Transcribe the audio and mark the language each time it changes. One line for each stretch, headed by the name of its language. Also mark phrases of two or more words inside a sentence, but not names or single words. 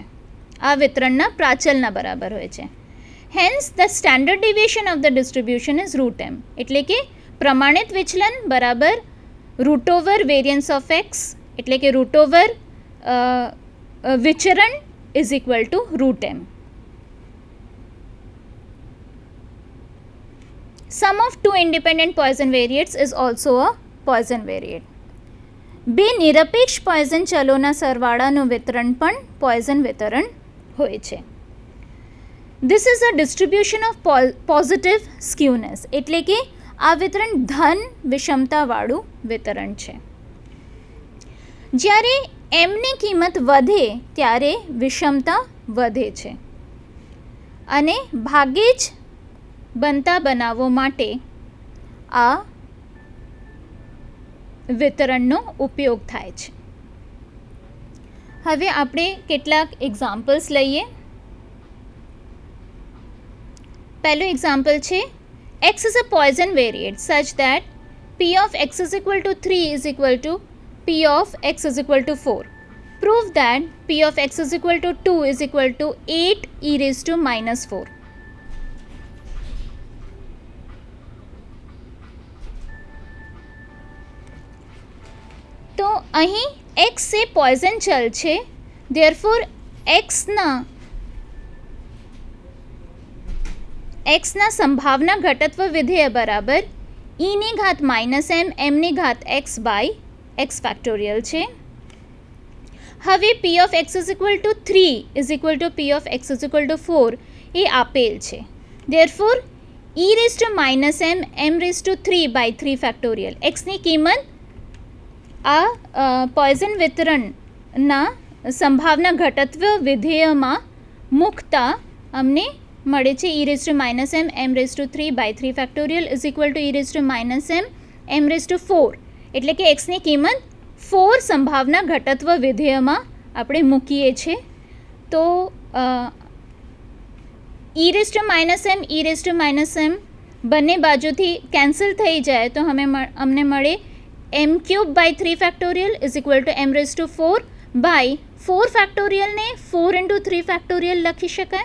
Gujarati: આ વિતરણના પ્રાચલના બરાબર હોય છે.
English: Hence the standard deviation of the distribution is root m,
Gujarati: એટલે કે પ્રમાણિત વિચલન બરાબર
English: root over variance of x
Gujarati: એટલે કે
English: root over વિચરણ is equal to root m. Sum of two independent Poisson variates is also a Poisson variate.
Gujarati: બે નિરપેક્ષ પોઈઝન ચલોના સરવાળાનું વિતરણ પણ પોઈઝન વિતરણ હોય છે.
English: This is a distribution of positive skewness,
Gujarati: એટલે કે આ વિતરણ ધન વિષમતાવાળું વિતરણ છે. જ્યારે એમની કિંમત વધે ત્યારે વિષમતા વધે છે અને ભાગ્યે જ બનતા બનાવો માટે આ વિતરણનો ઉપયોગ થાય છે. હવે આપણે કેટલાક એક્ઝામ્પલ્સ લઈએ. પહેલું એક્ઝામ્પલ છે
English: x is a Poisson variate such that p of x is equal to 3 is equal to p of x is equal to 4. Prove that p of x is equal to 2 is equal to 8 e raised to minus 4.
Gujarati: તો અહીં x એ પોઈઝન ચલ છે, ધેરફોર એક્સના સંભાવના ઘટત્વ વિધેય બરાબર ઈની ઘાત
English: minus m
Gujarati: એમની ઘાત એક્સ
English: by x factorial
Gujarati: છે.
English: હવે p of x is equal to 3 is equal to p of x is equal to 4
Gujarati: એ આપેલ છે,
English: ધેરફોર e raised to minus m m raised to 3 by 3 ફેક્ટોરિયલ
Gujarati: એક્સની કિંમત આ પોઈઝન વિતરણના સંભાવના ઘટત્વ વિધેયમાં મૂકતા અમને મળે છે
English: e raised to minus m m raised to 3 by 3 ફેક્ટોરિયલ is equal to e raised to minus m m raised to 4,
Gujarati: એટલે કે એક્સની કિંમત 4 સંભાવના ઘટત્વ વિધેયમાં આપણે મૂકીએ છીએ તો e−m બંને બાજુથી કેન્સલ થઈ જાય તો અમને મળે m³/3
English: is equal to
Gujarati: m⁴/4 ફેક્ટોરિયલને 4 × 3 ફેક્ટોરિયલ લખી શકાય.